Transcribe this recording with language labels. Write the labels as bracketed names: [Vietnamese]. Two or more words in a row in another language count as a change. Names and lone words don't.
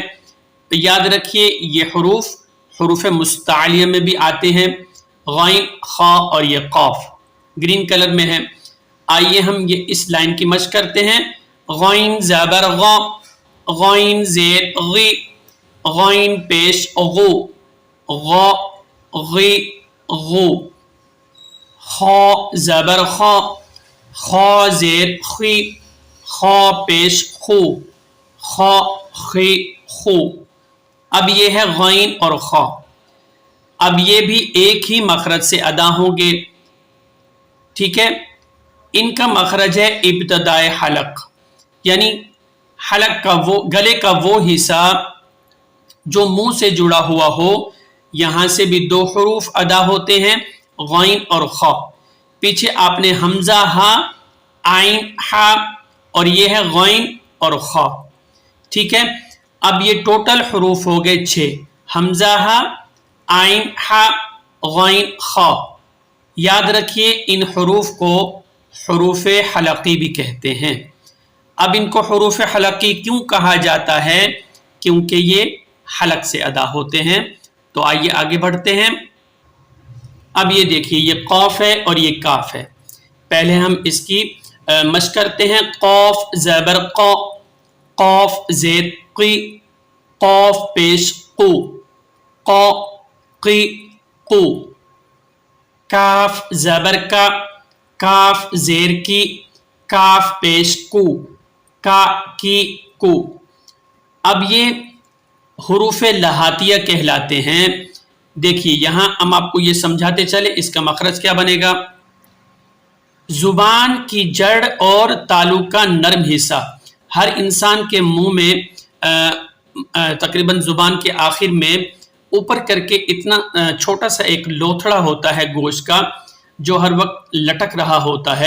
[Urdu] تو یاد رکھیے یہ حروف مستعلیہ میں بھی آتے ہیں، غین، خا اور یہ قاف [English] green color [Urdu] میں ہے۔ آئیے ہم یہ اس لائن کی مشق کرتے ہیں۔ غین زبر غا، غین زیر غی، غین پیش غو، غا غی غو۔ خا زبر خا، خا زیر خی، خا پیش خو، خا خی خو۔ اب یہ ہے غین اور خا، اب یہ بھی ایک ہی مخرج سے ادا ہوں گے، ٹھیک ہے۔ ان کا مخرج ہے ابتدائے حلق، یعنی حلق کا وہ گلے کا وہ حصہ جو منہ سے جڑا ہوا ہو، یہاں سے بھی دو حروف ادا ہوتے ہیں، غین اور خا۔ پیچھے آپ نے حمزہ ہا، عین ہا، اور یہ ہے غین اور خا، ٹھیک ہے۔ اب یہ ٹوٹل حروف ہو گئے 6، حمزہ ہا، عین ہا، غین خا۔ یاد رکھیے ان حروف کو حروف حلقی بھی کہتے ہیں. اب ان کو حروف حلقی کیوں کہا جاتا ہے? کیونکہ یہ حلق سے ادا ہوتے ہیں. تو آئیے آگے بڑھتے ہیں. اب یہ دیکھیے یہ قاف ہے اور یہ کاف ہے. پہلے ہم اس کی مشق کرتے ہیں۔ قاف زبر قا، قاف زیر قی، قاف پیش قو، قا قی قو. کاف زبر کا، کاف زیر کی، کاف پیش کو، کا کی کو. اب یہ حروف لہاتیہ کہلاتے ہیں. دیکھیے یہاں ہم آپ کو یہ سمجھاتے چلے اس کا مخرج کیا بنے گا. زبان کی جڑ اور تالو کا نرم حصہ ہر انسان کے منہ میں تقریباً زبان کے آخر میں اوپر کر کے اتنا چھوٹا سا ایک لوتھڑا ہوتا ہے گوشت کا، جو ہر وقت لٹک رہا ہوتا ہے.